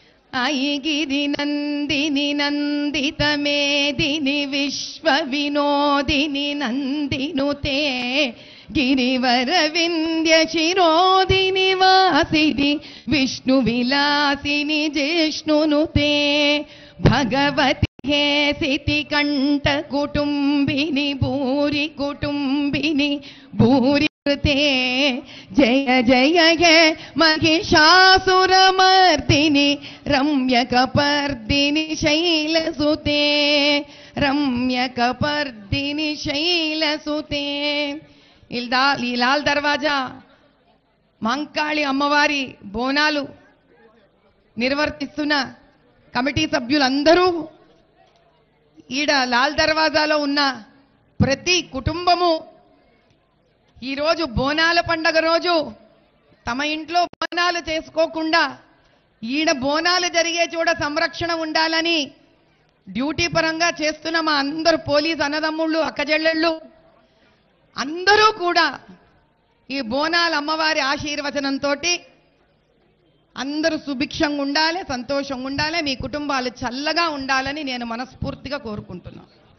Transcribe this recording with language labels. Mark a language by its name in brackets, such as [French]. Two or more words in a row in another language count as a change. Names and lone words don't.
[Sanskrit] ఐగిరి నందిని నందిత మేదిని విశ్వ వినోదిని నందినుతే గిరివర వింధ్య శిరోదిని వాసిని విష్ణు విలాసిని జిష్ణునుతే భగవతి हेसिति कंठ कुटुंबिनी भूरि कुटुंबिनी भूरि कृते जय जय हे महिषासुरमर्दिनि रम्यकपर्दिनि शैलसुते रम्यकपर्दिनि शैलसुते [Telugu] ఈ లాల్ దర్వాజా మంకాళి అమ్మవారి బోనాలు నిర్వర్తిస్తున్న కమిటీ సభ్యులందరూ ఈడ లాల్ దర్వాజాలో ఉన్న ప్రతి కుటుంబము ఈరోజు బోనాల పండగ రోజు తమ ఇంట్లో బోనాలు చేసుకోకుండా ఈడ బోనాలు జరిగే చోట సంరక్షణ ఉండాలని డ్యూటీ పరంగా చేస్తున్న మా అందరు పోలీస్ అన్నదమ్ముళ్ళు అక్కజెళ్ళళ్ళు అందరూ కూడా ఈ బోనాల అమ్మవారి ఆశీర్వచనంతో అందరూ సుభిక్షంగా ఉండాలి, సంతోషంగా ఉండాలి, మీ కుటుంబాలు చల్లగా ఉండాలని నేను మనస్ఫూర్తిగా కోరుకుంటున్నాను.